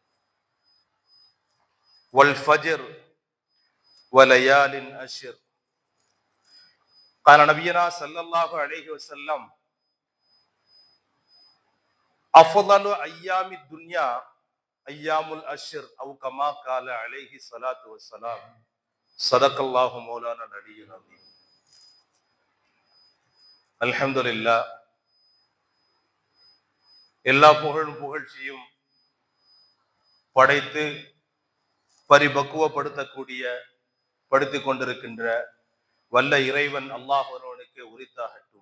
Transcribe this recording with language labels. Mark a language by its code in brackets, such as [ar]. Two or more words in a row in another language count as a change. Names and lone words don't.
[ar] والفجر وليال عشر قال نبينا صلى الله عليه وسلم أفضل أيام الدنيا أيام العشر أو كما قال عليه الصلاة والسلام صدق الله مولانا العلي العظيم. [ta] அல்ஹம்துலில்லாஹ், எல்லா புகழும் புகழ்ச்சியும் படைத்து பரிபக்குவப்படுத்தக்கூடிய படுத்திக் கொண்டிருக்கின்ற வல்ல இறைவன் அல்லாஹ் ஒருவனுக்கு உரித்தாகட்டும்.